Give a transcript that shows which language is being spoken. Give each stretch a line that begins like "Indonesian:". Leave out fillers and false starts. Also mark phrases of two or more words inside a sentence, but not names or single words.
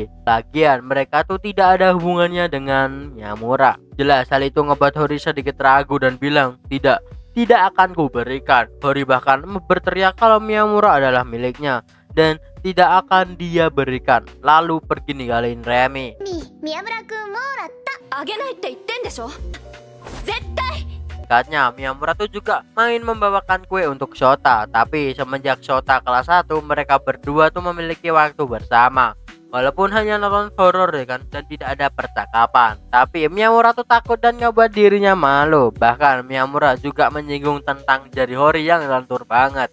Indonesian: Lagian mereka tuh tidak ada hubungannya dengan Miyamura. Jelas hal itu ngebuat Hori sedikit ragu dan bilang tidak akan kuberikan. Hori bahkan berteriak kalau Miyamura adalah miliknya dan tidak akan dia berikan. Lalu pergi ninggalin Remi.
Japanese: 宮村くんもらったあげないって言ってんでしょ絶対
Indonesian: Katanya Miyamura tuh juga main membawakan kue untuk Shota. Tapi semenjak Shota kelas 1, mereka berdua tuh memiliki waktu bersama. Walaupun hanya nonton horor ya kan, dan tidak ada percakapan, tapi Miyamura tuh takut dan ngebuat dirinya malu. Bahkan Miyamura juga menyinggung tentang jari Hori yang lentur banget.